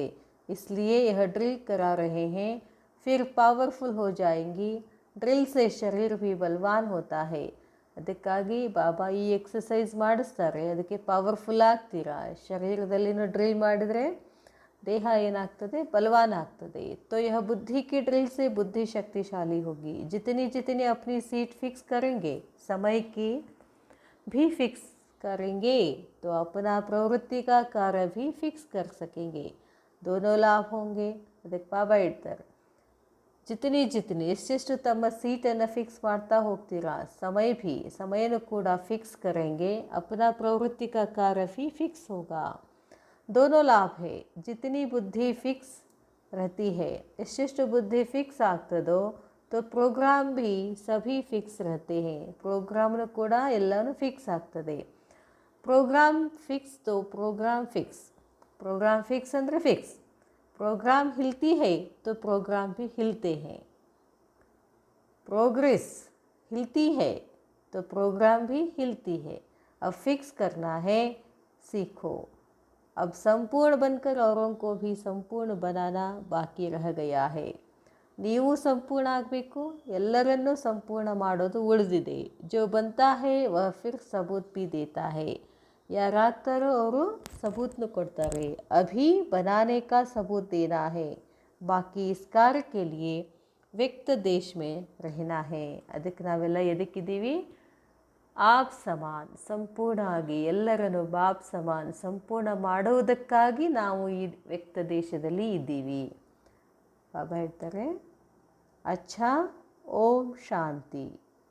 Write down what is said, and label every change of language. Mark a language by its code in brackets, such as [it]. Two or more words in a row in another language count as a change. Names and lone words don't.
[hi] इसलिए यह ड्रिल करा रहे हैं, फिर पावरफुल हो जाएंगी. ड्रिल से शरीर भी बलवान होता है. [kn] ಅದಕ್ಕಾಗಿ ಬಾಬಾ ಈ ಎಕ್ಸಸೈಸ್ ಮಾಡಿಸ್ತಾರೆ, ಅದಕ್ಕೆ ಪವರ್ಫುಲ್ ಆಗ್ತೀರಾ. ಶರೀರದಲ್ಲಿನೂ ಡ್ರಿಲ್ ಮಾಡಿದರೆ ದೇಹ ಏನಾಗ್ತದೆ? ಬಲವಾನ್ ಆಗ್ತದೆ. [hi] तो यह बुद्धि की ड्रिल से बुद्धि शक्तिशाली होगी. जितनी अपनी सीट फिक्स करेंगे, समय की भी फिक्स करेंगे तो अपना प्रवृत्ति का कार्य भी फिक्स कर सकेंगे. दोनों लाभ होंगे. [kn] ಅದಕ್ಕೆ ಬಾಬಾ ಹೇಳ್ತಾರೆ, ಜಿತನಿ ಎಷ್ಟೆಷ್ಟು ತಮ್ಮ ಸೀಟನ್ನು ಫಿಕ್ಸ್ ಮಾಡ್ತಾ ಹೋಗ್ತೀರಾ, ಸಮಯನೂ ಕೂಡ [hi] फिक्स करेंगे, अपना प्रवृत्ति का कार्य भी फिक्स होगा. दोनों लाभ है. जितनी बुद्धि फिक्स रहती है, [kn] ಎಷ್ಟೆಷ್ಟು ಬುದ್ಧಿ ಫಿಕ್ಸ್ ಆಗ್ತದೋ [hi] तो प्रोग्राम भी सभी फिक्स रहते हैं. [kn] ಪ್ರೋಗ್ರಾಮ್ನು ಕೂಡ ಎಲ್ಲನೂ ಫಿಕ್ಸ್ ಆಗ್ತದೆ. ಪ್ರೋಗ್ರಾಮ್ ಫಿಕ್ಸ್ [hi] तो प्रोग्राम फिक्स. प्रोग्राम फिक्स ಅಂದರೆ फिक्स. प्रोग्राम हिलती है तो प्रोग्राम भी हिलते हैं. प्रोग्रेस हिलती है तो प्रोग्राम भी हिलती है. अब फिक्स करना है, सीखो. अब संपूर्ण बनकर औरों को भी संपूर्ण बनाना बाकी रह गया है. [kn] ನೀವು ಸಂಪೂರ್ಣ ಆಗಬೇಕು, ಎಲ್ಲರನ್ನೂ ಸಂಪೂರ್ಣ ಮಾಡೋದು ಉಳಿದಿದೆ. [hi] जो बनता है वह फिर सबूत भी देता है. [kn] ಯಾರಾಗ್ತಾರೋ ಅವರು सबूतनु ಕೊಡ್ತಾರೆ. [hi] अभी बनाने का सबूत देना है, बाकी इस कार्य के लिए व्यक्त देश में रहना है. [kn] ಅದಕ್ಕೆ ನಾವೆಲ್ಲ ಎದಕ್ಕಿದ್ದೀವಿ? [hi] आप समान, [kn] ಸಂಪೂರ್ಣ ಆಗಿ ಎಲ್ಲರನ್ನು [hi] बाप समान [kn] ಸಂಪೂರ್ಣ ಮಾಡುವುದಕ್ಕಾಗಿ ನಾವು ಈ ವ್ಯಕ್ತ ದೇಶದಲ್ಲಿ ಇದ್ದೀವಿ. ಬಾಬಾ ಹೇಳ್ತಾರೆ, ಅಚ್ಛಾ, ಓಂ ಶಾಂತಿ.